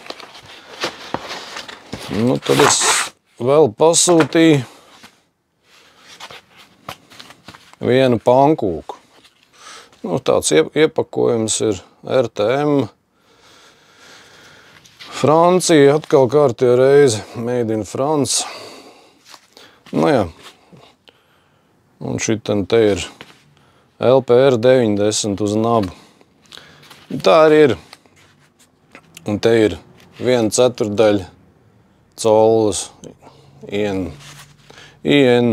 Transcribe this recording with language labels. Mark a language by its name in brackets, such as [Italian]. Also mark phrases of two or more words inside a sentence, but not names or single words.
[Latvian] Nu, tad es vēl pasūtīju vienu pankūku. Nu, tāds iepakojums ir RTM. Francija, atkal kārtējo reizi, [English] made in France. [Latvian] Nu jā. Un šitan te ir LPR 90 uz nabu. Tā arī ir. Un te ir 1/4 colas IN.